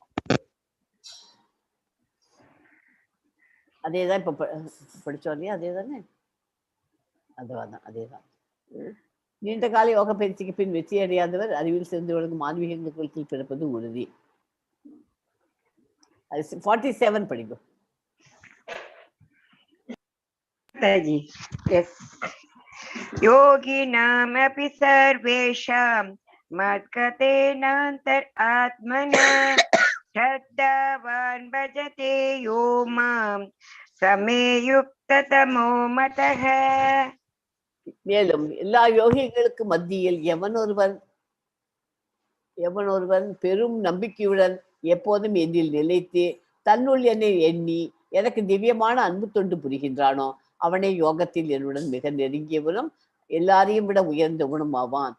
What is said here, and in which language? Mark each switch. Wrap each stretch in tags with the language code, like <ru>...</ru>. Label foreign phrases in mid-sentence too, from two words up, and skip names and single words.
<ta>அதேதான் இப்ப படிச்சோம் இல்லையா, அதே தானே, அதுதான் அதேதான். நீண்ட கால யோக பயிற்சிக்கு பின் வெற்றி அடையாதவர் அறிவில் சிறந்து விளங்கும் ஆன்மீக குலத்தில் பிறப்பது உறுதி. 47 படிக்கும்.</ta> <sa>योगिनामपि सर्वेषां मद्गतेनान्तर् आत्मना श्रद्धावान् भजते यो मां समे युक्ततमो मतः.</sa> <ta>மேலும் எல்லா யோகிகளுக்கு மத்தியில் எவனொருவன் பெரும் நம்பிக்கையுடன் எப்போதும் என்னில் நிலைத்து தன்னுள் என்னை எண்ணி எனக்கு திவ்யமான அன்பு தொண்டு புரிகின்றானோ அவனே யோகத்தில் என்னுடன் மிக நெருங்கியவனும் எல்லாரையும் விட உயர்ந்தவனும் ஆவான்.</ta>